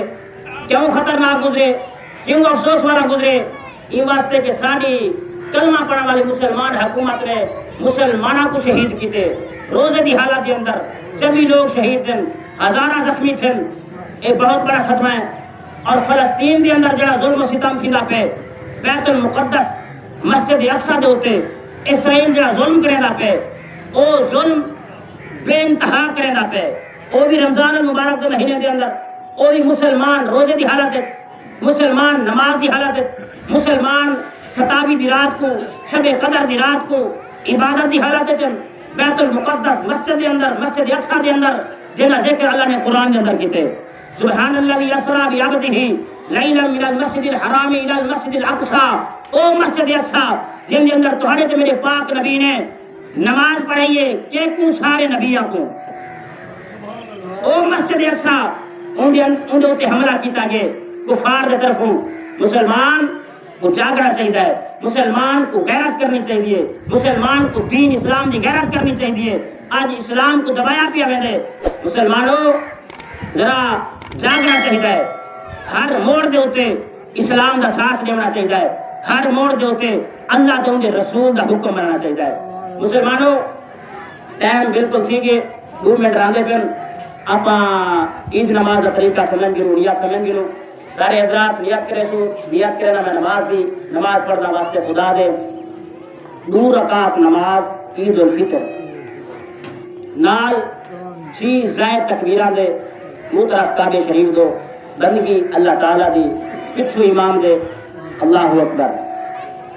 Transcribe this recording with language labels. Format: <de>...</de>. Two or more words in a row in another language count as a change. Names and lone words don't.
<skr>کیوں خطرناک گزرے، کیوں افسوس والا گزرے؟ یہ واسطے کہ ساری کلمہ پڑھنے والی مسلمان حکومت نے مسلمانوں کو شہید کیتے، روزے دی حالت کے اندر 24 لوگ شہید تھے، ہزارہ زخمی تھے، ایک بہت بڑا صدمہ ہے۔ اور فلسطین دے اندر جڑا ظلم و ستم تھیندا پے، بیت المقدس مسجد اقصی دے اوتے اسرائیل جڑا ظلم کریندا پے، او ظلم بے انتہا کریندا پے، او بھی رمضان المبارک کے مہینے دے اندر او بھی مسلمان روزے دی حالت ہے، مسلمان نماز دی حالت ہے، مسلمان ستاوی دی رات کو شب قدر دی رات کو عبادت دی حالت ہے، بیت المقدس مسجد دے اندر مسجد اقصی دے اندر جنہ ذکر اللہ نے قرآن دے اندر کیتے،</skr> <ar>سبحان الذی اسری بعبدہ لیلا من المسجد الحرام الى المسجد الاقصی،</ar> <skr>او مسجد اقصی جن دے اندر تہاڈے تے میرے پاک نبی نے نماز پڑھائی ہے کہ کو سارے نبیوں کو، او مسجد اقصی ان دے اوتے حملہ کیتا گیا کفار دے طرفوں۔</skr> <ur>مسلمان کو جاگنا چاہیے، مسلمان کو غیرت کرنی چاہیے، مسلمان کو دین اسلام کی غیرت کرنی چاہیے۔</ur> <skr>آج اسلام کو دبایا پیا ویندے، مسلمانوں ذرا جاگنا چاہیے، ہر موڑ دے اوتے اسلام دا ساتھ دینا چاہیے، ہر موڑ دے اوتے اللہ تے ان دے رسول دا حکم مننا چاہیے۔ مسلمانوں ٹائم بالکل ٹھیک ہے، 2 منٹ رہندے پن آپ عید نماز کا طریقہ سمجھ گرو، نیت سمجھ گرو، سارے حضرات نیت کرے سو، نیت کرے نا میں نماز دی، نماز پڑھنا واسطے خدا دے 2 رکعت نماز عید الفطر نال 6 زائد تکبیراں دے منہ طرف کعبے شریف دو، بندگی اللہ تعالیٰ دی، پچھو امام دے</skr> <ar>اللہ اکبر۔</ar>